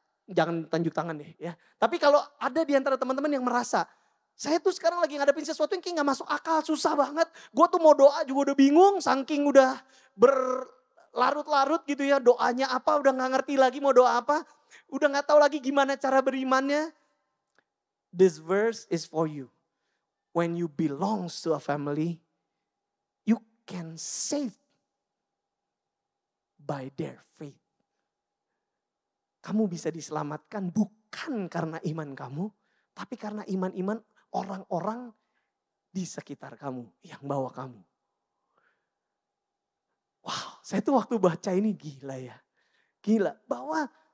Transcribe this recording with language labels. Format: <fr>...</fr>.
<id>Jangan tunjuk tangan deh ya. Tapi kalau ada di antara teman-teman yang merasa, saya tuh sekarang lagi ngadepin sesuatu yang kayak gak masuk akal, susah banget. Gue tuh mau doa juga udah bingung, saking udah berlarut-larut gitu ya. Doanya apa, udah gak ngerti lagi mau doa apa. Udah gak tahu lagi gimana cara berimannya.</id> <en>This verse is for you. When you belongs to a family, you can save by their faith.</en> <id>Kamu bisa diselamatkan bukan karena iman kamu, tapi karena iman-iman orang-orang di sekitar kamu yang bawa kamu. Wow, saya tuh waktu baca ini gila ya. Gila, bahwa</id>